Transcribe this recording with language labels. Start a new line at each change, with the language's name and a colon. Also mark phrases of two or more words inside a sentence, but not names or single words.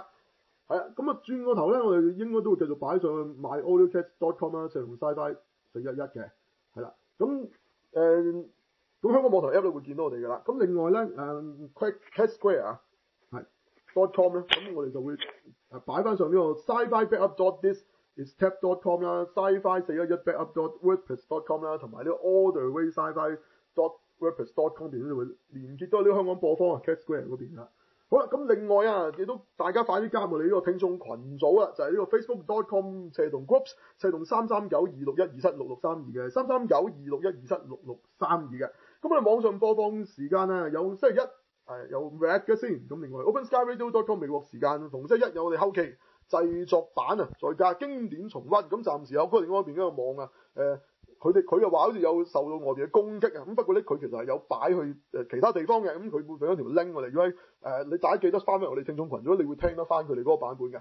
Cantonese: 係啊，咁啊轉個頭咧，我哋應該都會繼續擺上去 myaudiocast.com 啦，就用 Sci-Fi 411嘅，係啦。咁咁香港網台 app 都會見到我哋㗎啦。咁另外咧Cat Square 啊，係 .com 咧，咁我哋就會擺翻上呢個 sci-fi-backup.thisistap.com 啦 ，sci-fi411backup.wordpress.com 啦，同埋呢個 all the way sci-fi.wordpress.com 邊都會連結到呢個香港播放啊 Cat Square 嗰邊啦。好啦，咁另外啊，亦都大家快啲加入我哋呢個聽眾群組啦，就係呢個 facebook.com/groups33926127662 嘅33926127662嘅。咁我哋網上播放時間啊，有星期一有 Red 嘅先，咁另外 OpenSkyRadio.com 美國時間逢星期一有我哋後期製作版啊，再加經典重溫。咁暫時有佢哋嗰邊嗰個網啊，佢又話好似有受到外邊嘅攻擊啊，咁不過咧佢其實係有擺去其他地方嘅，咁佢會俾一條 link 我哋，如果你大家記得翻返我哋聽眾群，如果你會聽得翻佢哋嗰個版本嘅。